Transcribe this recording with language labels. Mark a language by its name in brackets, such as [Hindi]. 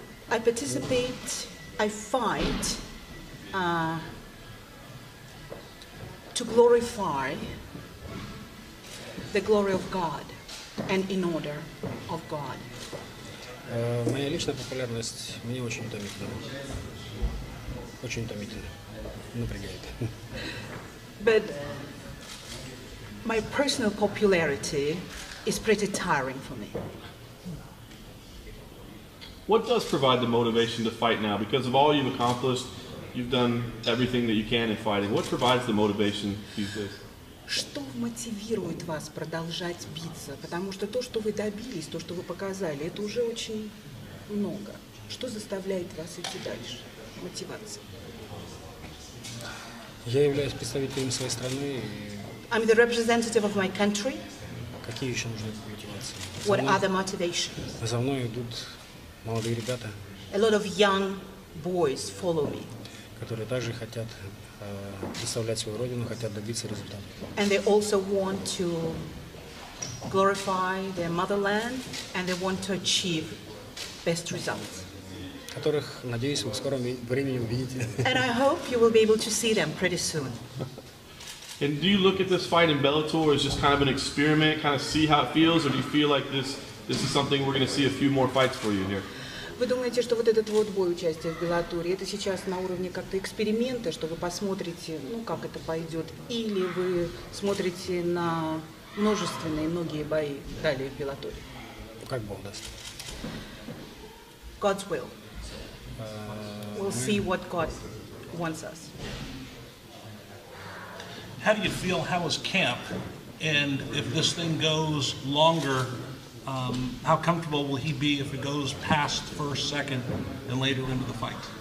[English] I participate, I fight to glorify the glory of God and in order of God. [Russian] Моя личная популярность мне очень утомительна. Очень утомительно. Напрягает. [English] But my personal popularity is pretty tiring for me. What does provide the motivation to fight now? Because of all you've accomplished, you've done everything that you can in fighting. What provides the motivation these days? [Russian] Что мотивирует вас продолжать биться? Потому что то, что вы добились, то, что вы показали, это уже очень много. Что заставляет вас идти дальше? Мотивация. Я являюсь представителем своей страны. [English] I'm the representative of my country. [Russian] Какие еще нужны мотивации? [English] What are the motivations? [Russian] За мной идут молодые ребята, [English] A lot of young boys follow me. [Russian] которые также хотят представлять свою родину, хотят добиться результата. [English] And they also want to glorify their motherland and they want to achieve best results. [Russian] Которых, надеюсь, вы в скором времени увидите. [English] And I hope you will be able to see them pretty soon. And do you look at this fight in Bellator as just kind of an experiment, kind of see how it feels, or do you feel like this is something we're going to see a few more fights for you here? [Russian] Вы думаете, что вот этот вот бой, участие в Беллаторе, это сейчас на уровне как-то эксперимента, что вы посмотрите, ну, как это пойдет, или вы смотрите на многие бои далее в Беллаторе? Как Бог даст. [English] God's will. We'll see what God wants us. How do you feel? How is camp? And if this thing goes longer, how comfortable will he be if it goes past first, second, and later into the fight?